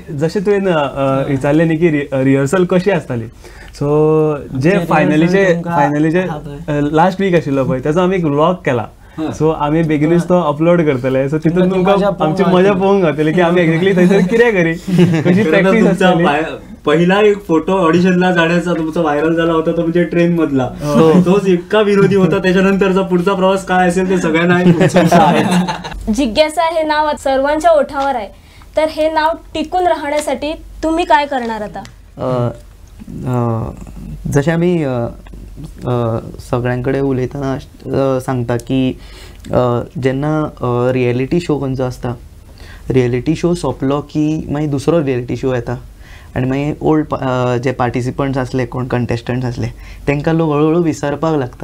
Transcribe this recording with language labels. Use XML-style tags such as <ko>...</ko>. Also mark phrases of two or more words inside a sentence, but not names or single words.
<kok>जशें तुवें विचारलें न्ही की रिहर्सल कशी आसताली. सो जे फायनलीचे</kok> <en>last week</en> <kok>आशिल्लो पळय तेजो आमी एक व्लॉग केला. सो आमी बेगीनूच तो अपलोड करतले. सो तितून तुमकां आमची मजा पळोवंक गावतली की आमी एक्झॅक्टली थंयसर कितें करी कशी प्रॅक्टीस आसताली.</kok> <mr>पहिला एक फोटो ऑडिशनला जाण्याचा तुमचा व्हायरल झाला होता तो म्हणजे ट्रेन मधला. तोच इतका विरोधी होता. त्याच्यानंतरचा पुढचा प्रवास काय असेल ते सगळ्यांना उत्सुकता आहे. जिज्ञासा हे नाव सर्वांच्या ओठावर आहे तर हे नाव टिकून राहण्यासाठी तुम्ही काय करणार आता.</mr> <kok>जशें आमी सगळ्यां कडेन उलयतना सांगता की जेन्ना</kok> <en>reality show</en> <kok>खंयचो आसता</kok> <en>reality show</en> <kok>सोंपलो की मागीर दुसरो</kok> <en>reality show</en> <kok>येता आनी मागीर ओल्ड जे पार्टिसिपंट्स आसले कोण कंटेस्टंट्स आसले तेंकां लोक हळूहळू विसरपाक लागता.</kok>